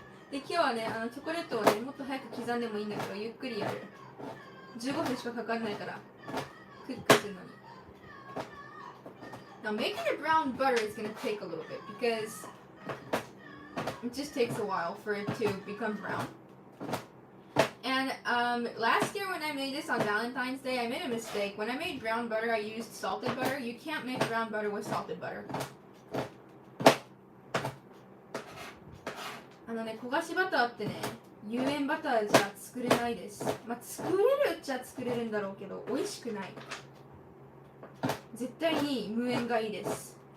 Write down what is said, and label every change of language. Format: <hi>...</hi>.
<ja>で今日はね、チョコレートをね、もっと早く刻んでもいいんだけど、ゆっくりやる。 15分しかかかんないから、クックするのに。</ja> <en>Now making the brown butter is going to take a little bit because it just takes a while for it to become brown. And last year when I made this on Valentine's Day, I made a mistake. When I made brown butter, I used salted butter. You can't make brown butter with salted butter.</en> <ja>焦がしバターってね、有塩バターじゃ作れないです。まあ、作れるっちゃ作れるんだろうけど、美味しくない。絶対に無塩がいいです。</ja>